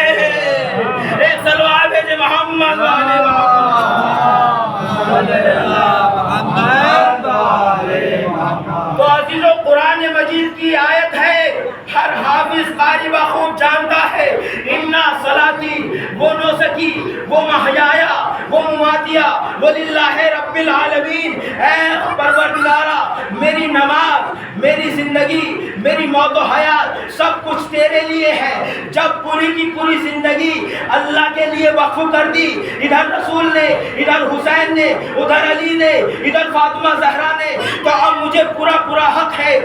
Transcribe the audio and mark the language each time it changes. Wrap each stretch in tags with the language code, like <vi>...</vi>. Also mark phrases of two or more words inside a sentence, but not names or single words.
<ur>ایک صلوات بھیجے محمد والے محمد. تو عزیزو قرآن مجید کی آیت ہے, ہر حافظ قاری بخوب جانتا ہے.</ur> <ar>انا صلاتی و نسکی و محیایا و مماتیا وللہ رب العالمین.</ar> <ur>اے پروردگارا میری نماز, میری زندگی, میری موت و حیات سب کچھ تیرے لیے ہے. جب پوری کی پوری زندگی اللہ کے لیے وقف کر دی, ادھر رسول نے, ادھر حسین نے, ادھر علی نے, ادھر فاطمہ زہرا نے, تو اب مجھے پورا پورا حق ہے.</ur>